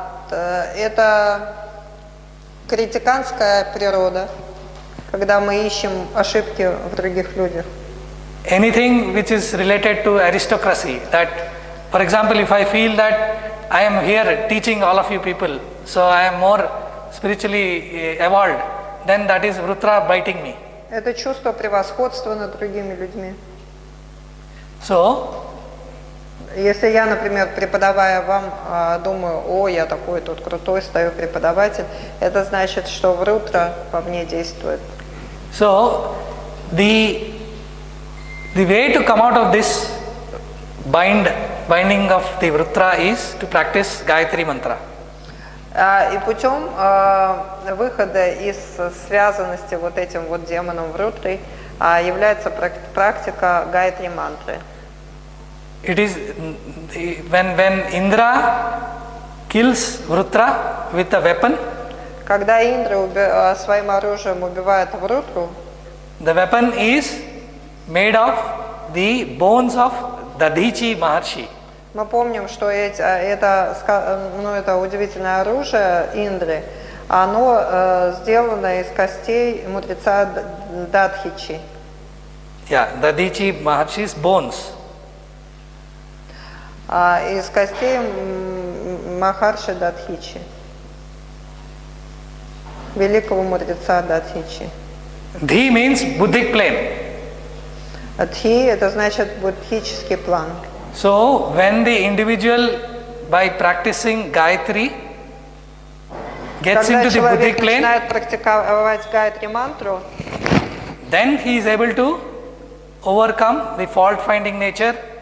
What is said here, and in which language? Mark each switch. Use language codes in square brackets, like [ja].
[ru] Это критиканская природа, когда мы ищем ошибки в других людях. [en] Anything which is related to aristocracy, that, for example, if I feel that I am here teaching all of you people, so I am more spiritually evolved, then that is Vruttra biting me. [ru] Это чувство превосходства над другими людьми. [en] So, [ru] Если я, например, преподавая вам, думаю, о, я такой тут крутой, стою преподаватель, это значит, что врутра во мне действует. [en] so the way to come out of this binding of the Vrutra is to practice Gayatri Mantra. [ru] И путем выхода из связанности вот этим вот демоном врутрой является практика Гайатри мантры. [en] It is when Indra kills Vrutra with a weapon, [ru] Когда Индра своим оружием убивает врутру, [en] the weapon is made of the bones of Dadhichi Maharshi. [ru] мы помним, что это удивительное оружие Индры, оно сделано из костей мудреца Дадхичи. [en] Yeah, Dadhichi Maharshi's bones. [ru] Из костей Махарши Дадхичи, великого мудреца Дадхичи. [en] Dhi means Buddhic plane. [ru] Дхи это значит буддхический план. [en] So, when the individual by practicing Gayatri gets [ru] Когда [en] into the [ru] человек [en] Buddhic plane, [ru] начинает практиковать Гайатри мантру, [en] then he is able to overcome the fault-finding nature,